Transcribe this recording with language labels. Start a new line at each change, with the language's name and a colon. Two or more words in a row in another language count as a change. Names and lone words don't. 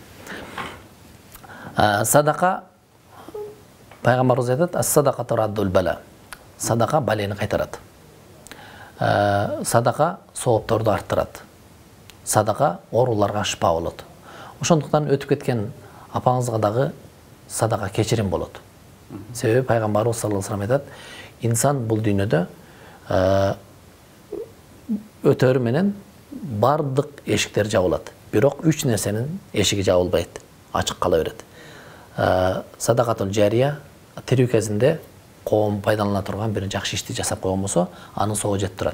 Kyrgyz: Садака, пайгамбарыбыз айтат,
Arabic: الصدقة ترد البلاء.
Kyrgyz: Садака балени кайтарат. Садака соопторду арттырат. Садака ооруларга шифа болот. Ошондуктан өтүп кеткен апаңызга дагы садака кечирим болот. Себеби пайгамбарыбыз
Arabic: صلى الله عليه وسلم
Kyrgyz: айтат, инсан бул дүйнөдө өтөрү менен бардык эшиктер жабылат. Бирок 3 нерсенин эшиги жабылбайт, ачык кала берет.
Arabic: صدقة جارية
Kyrgyz: тирүү кезинде коом пайдалана турган бир жакшы ишти жасап койгон болсо, анын соогу жетип турат.